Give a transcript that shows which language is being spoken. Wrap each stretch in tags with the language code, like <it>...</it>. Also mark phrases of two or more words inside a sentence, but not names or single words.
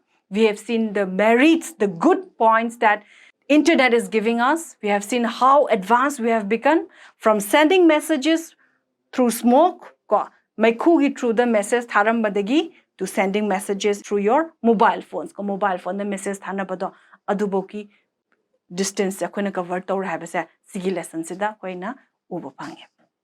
<en>We have seen the merits, the good points that internet is giving us. We have seen how advanced we have become from sending messages through smoke, through the message tharambadagi to sending messages through your mobile phones</en> <mni>ko mobile phone the message thana bado aduboki distance akhona cover tor habase sigi lesson sida koina ubo phange</mni>